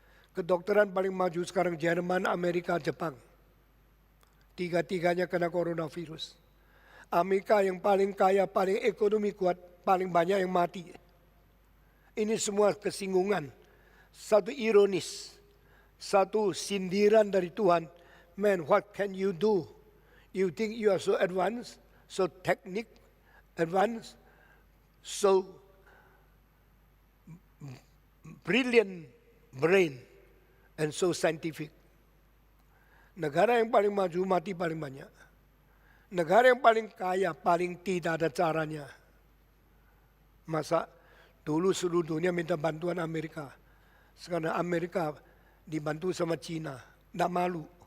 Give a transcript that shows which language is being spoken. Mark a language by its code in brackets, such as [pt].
[id] Kedokteran paling maju sekarang Jerman, Amerika, Jepang. 3-tiganya kena coronavirus. Amerika yang paling kaya, paling ekonomi kuat, paling banyak yang mati. Ini semua kesinggungan. Satu ironis, satu sindiran dari Tuhan. [en] Man, what can you do? You think you are so advanced, so advanced, so brilliant brain, and so scientific. [id] Negara yang paling maju mati paling banyak. Negara yang paling kaya paling tidak ada caranya. Masa dulu seluruh dunia minta bantuan Amerika. Sekarang Amerika dibantu sama Cina. Tidak malu.